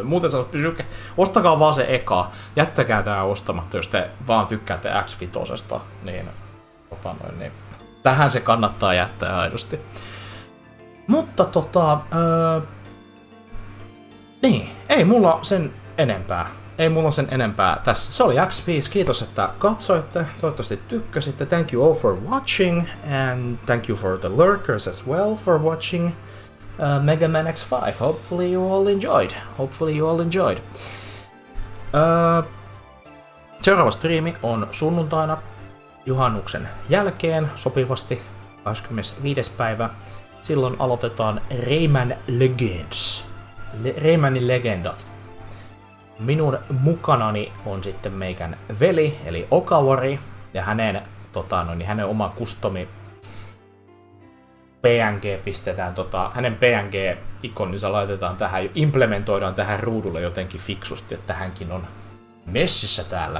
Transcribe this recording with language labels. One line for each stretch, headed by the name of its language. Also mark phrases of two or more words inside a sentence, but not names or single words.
Finnish: Muuten sä ostakaa vaan se eka. Jättäkää tää ostamatta, jos te vaan tykkäätte X5, niin tähän se kannattaa jättää aidosti. Mutta niin, ei mulla sen enempää tässä. Se oli X5, kiitos että katsoitte, toivottavasti tykkäsitte.
English: Thank you all for watching, and thank you for the lurkers as well for watching Mega Man X5. Hopefully you all enjoyed.
Finnish: Seuraava striimi on sunnuntaina juhannuksen jälkeen sopivasti 25. päivä. Silloin aloitetaan Raymanin legendat. Minun mukanani on sitten meikän veli, eli Okawari, ja hänen oma customi PNG pistetään, hänen PNG-ikoninsa laitetaan tähän, implementoidaan tähän ruudulle jotenkin fiksusti, että hänkin on messissä täällä.